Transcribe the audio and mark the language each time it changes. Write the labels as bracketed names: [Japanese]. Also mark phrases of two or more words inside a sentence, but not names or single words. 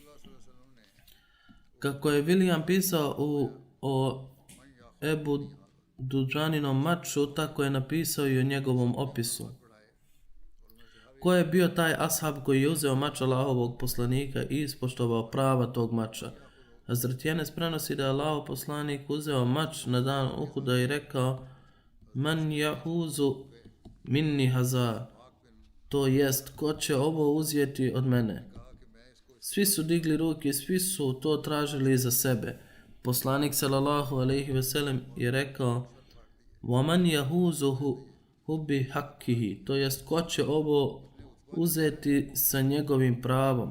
[Bosnian] Kako je William pisao o Ebu Duđaninom maču, tako je napisao i o njegovom opisu. Ko je bio taj ashab koji je uzeo mač Allahovog poslanika i ispoštovao prava tog mača? Hazret Enes prenosi da je Allahov poslanik uzeo mač na dan Uhuda i rekao: [Arabic] من يأخذ مني هذا, [Bosnian] to jest, ko će ovo uzeti od mene? Svi su digli ruke, svi su to tražili za sebe. Poslanik [Arabic] صلى الله عليه وسلم [Bosnian] je rekao: [Arabic] ومن يأخذه بحقه, [Bosnian] to jest, ko će ovo uzeti sa njegovim pravom?